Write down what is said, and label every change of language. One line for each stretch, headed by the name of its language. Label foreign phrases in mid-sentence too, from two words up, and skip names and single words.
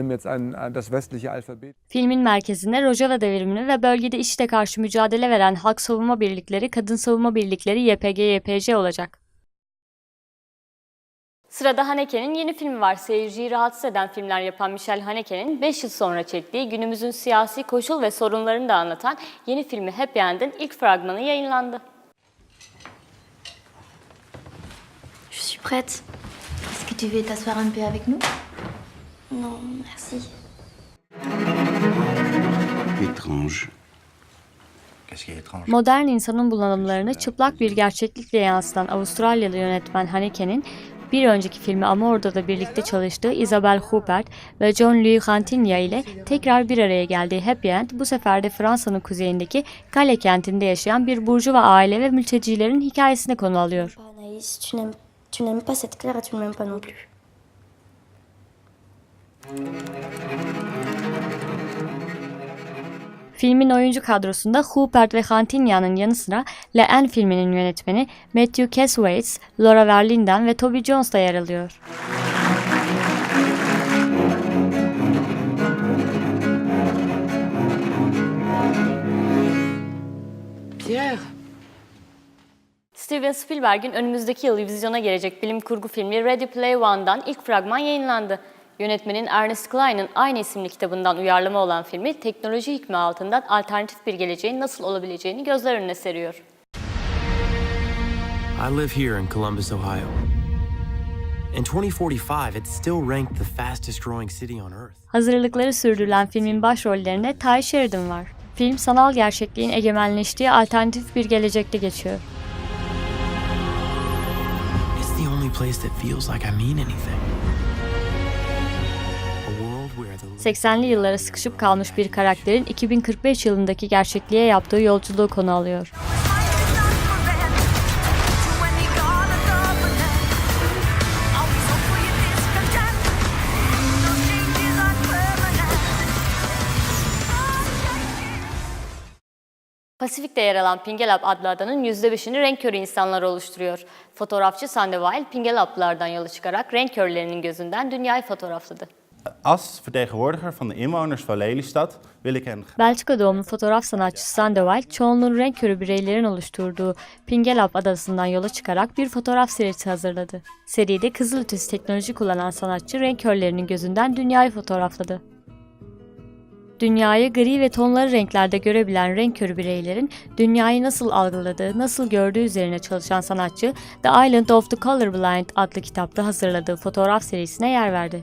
Turkish: Filmin merkezinde Rojava devrimini ve bölgede IŞİD'e karşı mücadele veren Halk Savunma Birlikleri, Kadın Savunma Birlikleri YPG-YPJ olacak. Sırada Haneke'nin yeni filmi var. Seyirciyi rahatsız eden filmler yapan Michel Haneke'nin 5 yıl sonra çektiği, günümüzün siyasi koşul ve sorunlarını da anlatan yeni filmi Happy End'in ilk fragmanı yayınlandı.
French: Je suis prête. Est-ce que tu veux t'asseoir un peu avec nous? Non, merci. Étrange.
Turkish: Modern insanın bunalımlarını çıplak bir gerçeklikle yansıtan Avustralyalı yönetmen Haneke'nin bir önceki filmi Amour'da birlikte çalıştığı Isabelle Huppert ve Jean-Louis Cantigny ile tekrar bir araya geldiği Happy End, bu sefer de Fransa'nın kuzeyindeki Calais kentinde yaşayan bir burjuva aile ve mültecilerin hikayesine konu alıyor.
French: Anaïs, tu n'aimes pas cette Claire et tu ne m'aimes pas non plus.
Turkish: Filmin oyuncu kadrosunda Huppert ve Cantigny'nin yanı sıra Le N filminin yönetmeni Matthew Kasowitz, Laura Verlinden ve Toby Jones da yer alıyor. Pierre. Steven Spielberg'in önümüzdeki yıl vizyona gelecek bilim kurgu filmi Ready Player One'dan ilk fragman yayınlandı. Yönetmenin Ernest Cline'ın aynı isimli kitabından uyarlama olan filmi, teknoloji hükmü altından alternatif bir geleceğin nasıl olabileceğini gözler önüne seriyor.
English: I live here in Columbus, Ohio. In 2045, it's still ranked the fastest growing city on Earth.
Turkish: Hazırlıkları sürdürülen filmin başrollerinde Ty Sheridan var. Film, sanal gerçekliğin egemenleştiği alternatif bir gelecekte geçiyor.
English: It's the only place that feels like I mean anything.
Turkish: 80'li yıllara sıkışıp kalmış bir karakterin 2045 yılındaki gerçekliğe yaptığı yolculuğu konu alıyor. Pasifik'te yer alan Pingelap adlı adanın %5'ini renk körü insanlar oluşturuyor. Fotoğrafçı Sander Weil, Pingelaplılardan yola çıkarak renk körlerinin gözünden dünyayı fotoğrafladı.
Dutch: Als vertegenwoordiger van de inwoners van Lelystad wil ik hen...
Turkish: Belçika doğumlu fotoğraf sanatçısı Sander Weil, çoğunluğun renk körü bireylerin oluşturduğu Pingelap adasından yola çıkarak bir fotoğraf serisi hazırladı. Seride kızılötesi teknoloji kullanan sanatçı renk körlerinin gözünden dünyayı fotoğrafladı. Dünyayı gri ve tonları renklerde görebilen renk körü bireylerin dünyayı nasıl algıladığı, nasıl gördüğü üzerine çalışan sanatçı, The Island of the Colorblind adlı kitapta hazırladığı fotoğraf serisine yer verdi.